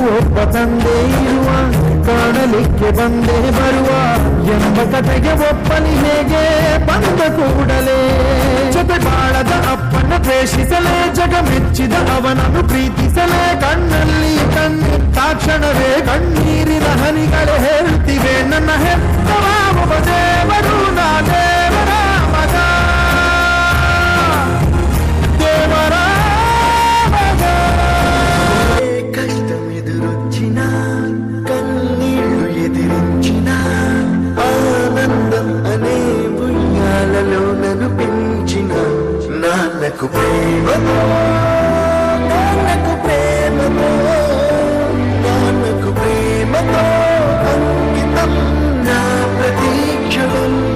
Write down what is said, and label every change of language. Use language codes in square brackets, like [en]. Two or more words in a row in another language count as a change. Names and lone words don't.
[kn] ಒಬ್ಬ ತಂದೆ ಇರುವ ಕಾಣಲಿಕ್ಕೆ ಬಂದೇ ಬರುವ ಎಂಬ ಕಥೆಗೆ ಒಪ್ಪಲಿ ಹೇಗೆ ಬಂದ ಕೂಡಲೇ ಜೊತೆ ಬಾಳದ ಅಪ್ಪನ ದ್ವೇಷಿಸಲೇ ಜಗ ಮೆಚ್ಚಿದ ಅವನನ್ನು ಪ್ರೀತಿಸಲೇ ಕಣ್ಣಲ್ಲಿ ಕಣ್ಣಿಟ್ಟಾಕ್ಷಣವೇ ಕಣ್ಣೀರಿನ ಹನಿಗಳೇ ಹೇಳ್ತಿವೆ ನನ್ನ ಹೆತ್ತವ ಒಬ್ಬ ದೇವರು ನಾ ದೇವರ ಮಗ ದೇವರ ಮಗ [te] కష్టమెదురొచ్చిన కన్నీళ్లు ఎదిరించిన ఆనందం అనే ఉయ్యాలలో నన్ను పెంచిన నాన్నకు ప్రేమతో నాన్నకు ప్రేమతో నాన్నకు ప్రేమతో అంకితం నా ప్రతీక్షణం